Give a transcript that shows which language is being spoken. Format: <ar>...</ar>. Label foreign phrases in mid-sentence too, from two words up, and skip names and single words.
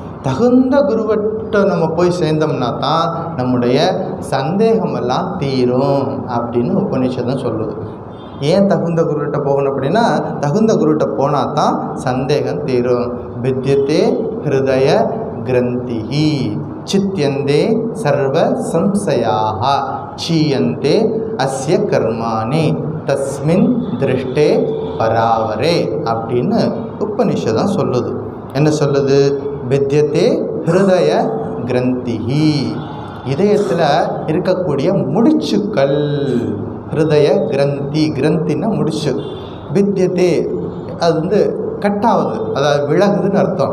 <ta>தகுந்த குருவட்ட நம்ம போய் சேர்ந்தோம்னா தான் நம்முடைய சந்தேகமெல்லாம் தீரும் அப்படின்னு உபநிஷதம் சொல்லுது. ஏன் தகுந்த குருவிட்ட போகணும் அப்படின்னா, தகுந்த குருவிட்ட போனால் தான் சந்தேகம் தீரும்.</ta> <sa>भिद्यते हृदय ग्रन्थिः छिद्यन्ते सर्व संशयाः क्षीयन्ते अस्य कर्माणि तस्मिन् दृष्टे परावरे</sa> <ta>அப்படின்னு உபநிஷதம் சொல்லுது. என்ன சொல்லுது?</ta> <sa>भिद्यते हृदय ग्रन्थिः,</sa> <ta>இதயத்தில் இருக்கக்கூடிய முடிச்சுக்கள்.</ta> <sa>हृदय ग्रन्थि,</sa> <ta>கிரந்தின்னா முடிச்சு. வித்யத்தே அது கட்டாவது, அதாவது விலகுதுன்னு அர்த்தம்.</ta>